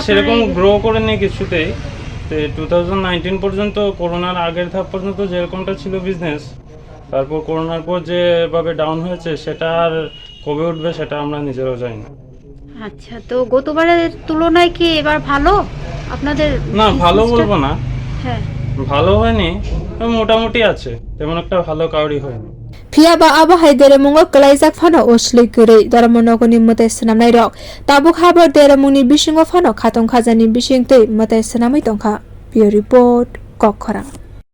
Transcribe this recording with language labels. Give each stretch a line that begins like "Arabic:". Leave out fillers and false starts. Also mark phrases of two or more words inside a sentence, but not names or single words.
Bangla: সেরকম গ্রো করে নেই কিছুতেই 2019 পর্যন্ত করোনার আগের ধাপ পর্যন্ত যেরকমটা ছিল বিজনেস তারপর করোনার পর যেভাবে ডাউন হয়েছে সেটা আর কবে উঠবে সেটা আমরা নিজেরাও জানি না আচ্ছা তো গতবারের তুলনায় কি এবার ভালো আপনাদের? না ভালো বলবো না হ্যাঁ ভালো হয়নি মোটামুটি আছে তেমন একটা ভালো কাউরি হয়নি
Kok Borok: phiaba abahai deramungo klaijak phano oslei gurei dharmanagoni mwtai swnamnai rok tabuk habar deramungni bisingo phano khatun khajani bising tei mwtai swnamai tongkha. Report Kokkhara.